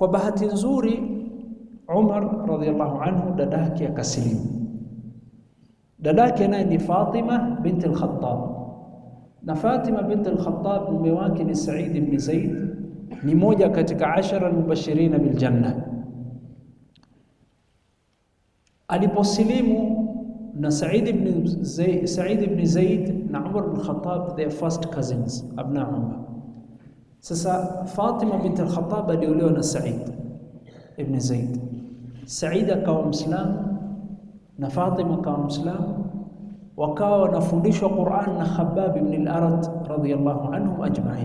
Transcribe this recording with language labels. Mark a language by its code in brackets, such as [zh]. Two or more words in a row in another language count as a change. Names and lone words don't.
[sw] bahati nzuri Umar [ar] رضي الله عنه [sw] dadake akasilimu. Dadake naye ni Fatima binti al-Khattab, na Fatima binti al-Khattab mume wake ni Said ibn Zaid, ni moja katika 10 [ar] المبشرين بالجنة. [sw] Aliposilimu na Said ibn Zaid na Umar ibn Khattab, [en] they are first cousins, [sw] abna Umar. Sasa Fatima binti al-Khattab aliolewa na Said ibn Zaid. Said akawa Muislamu na Fatima akawa Muislamu, wakawa wanafundishwa Qur'an na Khabbab ibn al-Arat [ar] رضي الله عنهم أجمعين.